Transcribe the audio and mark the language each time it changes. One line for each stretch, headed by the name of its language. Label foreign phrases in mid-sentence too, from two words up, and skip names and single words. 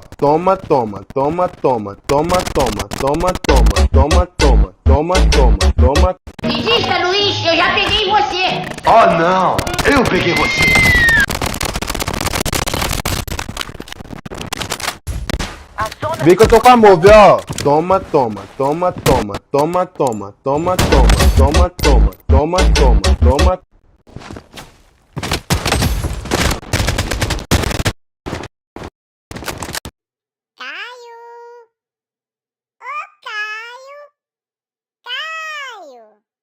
Portuguese: Toma, toma, toma, toma, toma, toma, toma, toma, toma, toma, toma, toma, toma. Desista, Luiz, eu já peguei você. Oh não, eu peguei você. Vem que eu tô com amor, viu? Ó. Toma, toma, toma, toma, toma, toma, toma, toma, toma, toma, toma, toma, toma. Caio! Ô, Caio! Caio!